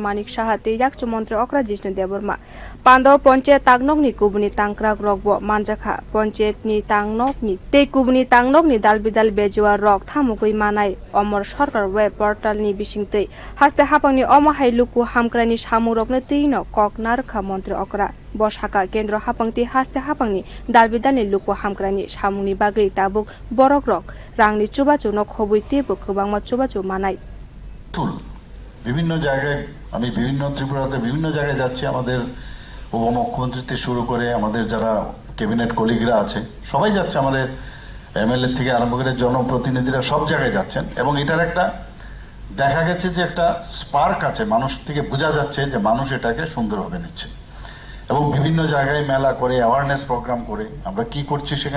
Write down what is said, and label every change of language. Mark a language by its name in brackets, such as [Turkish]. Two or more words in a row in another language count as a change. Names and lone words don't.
[Kok Borok] Manik Shah tei yaksu Mantri Okra Jishnu Devarma Pandaw Panchayat tangnok ni kubuni tangkrak rokbo manjakha Panchayat ni tangnok ni tei kubuni tangnok ni dalbidal bejua rok thamukui manai Amar Sarkar web portal ni bisingtei haste hapangni omahai luku hamkrani samung rokno teino kok narkha Mantri Okra Boshaka Kendra hapangti haste hapangni dalbidal ni luku hamkrani samungni bagui tabuk borok rok rangni chubachu no khobui tebo kwbangma chubachu manai [Bangla] বিভিন্ন জায়গায় আমি বিভিন্ন ত্রিপুরাতে বিভিন্ন জায়গায় যাচ্ছি আমাদের উপমুখ্যমন্ত্রী থেকে শুরু করে আমাদের যারা ক্যাবিনেট কলিগরা আছে সবাই যাচ্ছে আমাদের এমএলএ থেকে আরম্ভ করে জনপ্রতিনিধিরা সব জায়গায় যাচ্ছেন এবং এটার একটা দেখা গেছে যে একটা স্পার্ক আছে মানুষ থেকে বোঝা যাচ্ছে যে মানুষ এটাকে সুন্দরভাবে নিচ্ছে এবং বিভিন্ন জায়গায় মেলা করে অ্যাওয়ারনেস প্রোগ্রাম করে আমরা কি করছি